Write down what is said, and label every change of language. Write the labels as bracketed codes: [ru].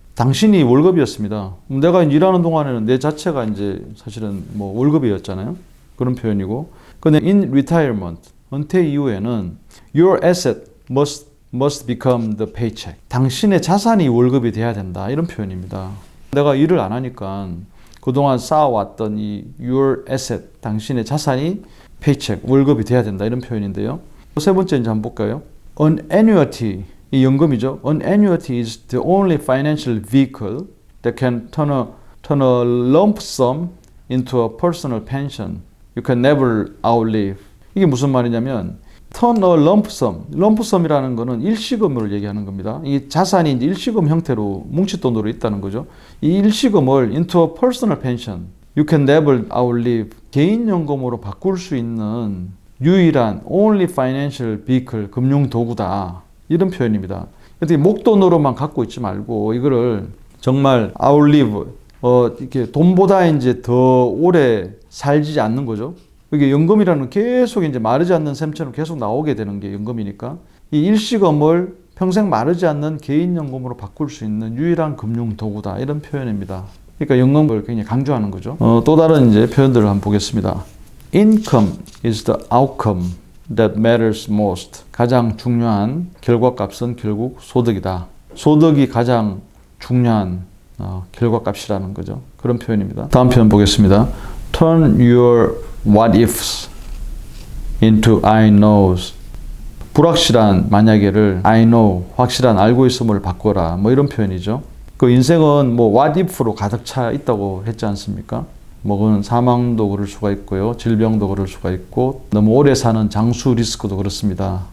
[ko] 당신이 월급이었습니다. 내가 일하는 동안에는 내 자체가 이제 사실은 뭐 월급이었잖아요. 그런 표현이고. 근데 [en] in retirement, [ko] 은퇴 이후에는 [en] your asset must become the paycheck. [ko] 당신의 자산이 월급이 돼야 된다. 이런 표현입니다. 내가 일을 안 하니까 그동안 쌓아왔던 이 [en] your asset, [ko] 당신의 자산이 paycheck, 월급이 돼야 된다. 이런 표현인데요. 세 번째 이제 한번 볼까요? An annuity, 이 연금이죠. [en] An annuity is the only financial vehicle that can turn a lump sum into a personal pension you can never outlive. [ko] 이게 무슨 말이냐면 [en] turn a lump sum, [ko] lump sum이라는 거는 일시금을 얘기하는 겁니다. 이 자산이 이제 일시금 형태로 뭉칫돈으로 있다는 거죠. 이 일시금을 [en] into a personal pension you can never outlive, [ko] 개인연금으로 바꿀 수 있는 유일한 [en] only financial vehicle [ko] 금융 도구다. 이런 표현입니다. 어떻게 목돈으로만 갖고 있지 말고 이거를 정말 outlive 이렇게 돈보다 이제 더 오래 살지 않는 거죠. 이게 연금이라는 계속 이제 마르지 않는 샘처럼 계속 나오게 되는 게 연금이니까 이 일시금을 평생 마르지 않는 개인연금으로 바꿀 수 있는 유일한 금융 도구다. 이런 표현입니다. 그러니까 연금을 굉장히 강조하는 거죠. 또 다른 이제 표현들을 한번 보겠습니다. [en] Income is the outcome that matters most. [ko] 가장 중요한 결과값은 결국 소득이다. 소득이 가장 중요한 결과값이라는 거죠. 그런 표현입니다. 다음 표현 보겠습니다. [en] Turn your what ifs into I knows. [ko] 불확실한 만약에를 [en] I know, [ko] 확실한 알고 있음을 바꿔라. 뭐 이런 표현이죠. 그 인생은 뭐 what if로 가득 차 있다고 했지 않습니까? 뭐 그건 사망도 그럴 수가 있고요. 질병도 그럴 수가 있고 너무 오래 사는 장수 리스크도 그렇습니다.